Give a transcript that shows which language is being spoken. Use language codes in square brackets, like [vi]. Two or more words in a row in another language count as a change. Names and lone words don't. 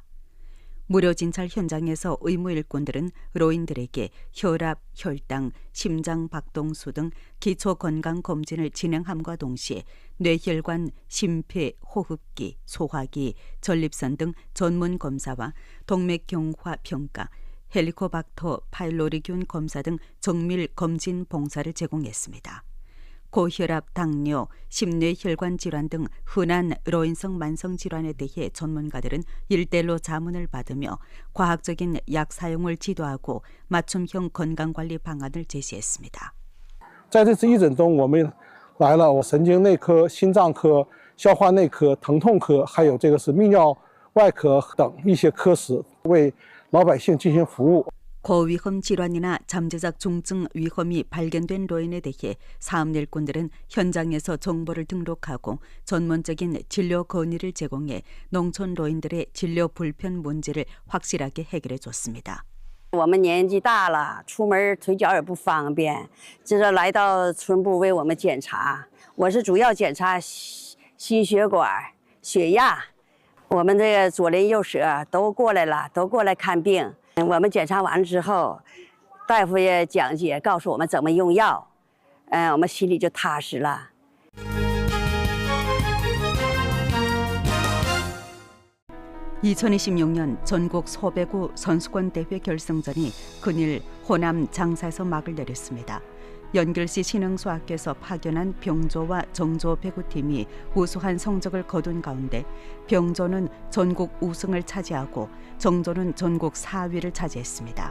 [ko] 무료 진찰 현장에서 의무일꾼들은 노인들에게 혈압, 혈당, 심장 박동수 등 기초 건강 검진을 진행함과 동시에 뇌혈관, 심폐, 호흡기, 소화기, 전립선 등 전문 검사와 동맥경화 평가, 헬리코박터 파일로리균 검사 등 정밀 검진 봉사를 제공했습니다. 고혈압, 당뇨, 심뇌혈관 질환 등 흔한 노인성 만성 질환에 대해 전문가들은 일대일로 자문을 받으며 과학적인 약 사용을 지도하고 맞춤형 건강관리 방안을 제시했습니다. [zh] 在这次义诊中，我们来了神经内科、心脏科、消化内科、疼痛科，还有这个是泌尿外科等一些科室，为老百姓进行服务。 [ko] 고위험 질환이나 잠재적 중증 위험이 발견된 노인에 대해 사업일꾼들은 현장에서 정보를 등록하고 전문적인 진료 건의를 제공해 농촌 노인들의 진료 불편 문제를 확실하게 해결해 줬습니다. [zh] 我们年纪大了，出门腿脚也不方便，这个来到村部为我们检查。我是主要检查心血管、血压，我们这个左邻右舍都过来了，都过来看病。我们检查完之后，大夫也讲解，告诉我们怎么用药，我们心里就踏实了。 [ko] 2026년 전국 소배구 선수권 대회 결승전이 근일 호남 장사에서 막을 내렸습니다. 연결시 신흥수학교에서 파견한 병조와 정조 배구팀이 우수한 성적을 거둔 가운데 병조는 전국 우승을 차지하고 정조는 전국 4위를 차지했습니다.